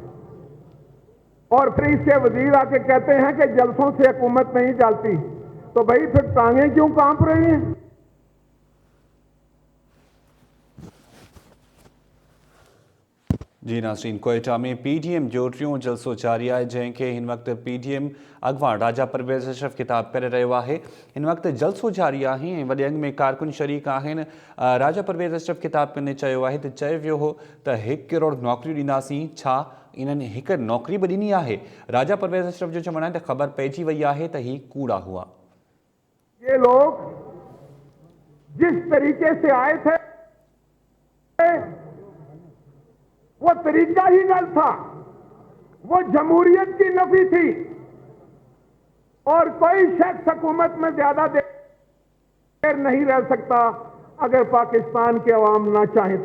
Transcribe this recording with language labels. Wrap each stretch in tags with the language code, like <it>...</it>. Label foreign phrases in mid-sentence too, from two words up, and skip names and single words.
<ur>اور پھر اسکے وزیر آکے کہتے ہیں کہ جلسوں سے حکومت نہیں چلتی، تو بھائی پھر ٹانگیں کیوں کانپ رہی ہیں?</ur> <sd>जी नाज़रीन, कोयटा में PDM जो टियों जलसो जारी है जैके इन वक्त PDM अखबार राजा परवेज़ अशरफ खिताब करे रहियो है। इन वक्त जलसो जारी है, वॾे अंग में कारकुन शरीक आहिनि। राजा परवेज़ अशरफ खिताब कंदे चयो आहे त चयो वियो हो त 1 करोड़ नौकरियूं ॾींदासीं, छा इन्हनि हिकु नौकरी बि ॾिनी आहे? राजा परवेज़ अशरफ जो चवणु आहे त ख़बर पइजी वई आहे त ही कूड़ा हुआ।</sd> <ur>یہ لوگ جس طریقے سے آئے تھے وہ طریقہ ہی غلط تھا، وہ جمہوریت کی نفی تھی. اور کوئی شخص حکومت میں زیادہ دیر نہیں رہ سکتا اگر پاکستان کے عوام نہ چاہے تو.</ur>